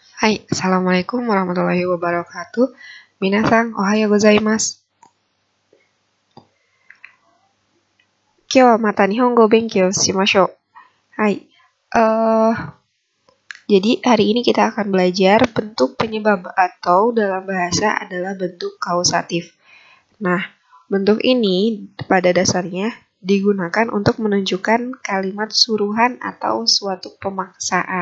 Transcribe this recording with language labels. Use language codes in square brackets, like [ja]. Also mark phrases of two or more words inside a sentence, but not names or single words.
[ar] Hai, السلام عليكم ورحمة الله وبركاته. [ja] みなさん、おはようございます。今日はまた日本語勉強しましょう. [id] Hai, jadi hari ini kita akan belajar bentuk penyebab atau dalam bahasa adalah bentuk kausatif. Nah, bentuk ini pada dasarnya digunakan untuk menunjukkan kalimat suruhan atau suatu pemaksaan.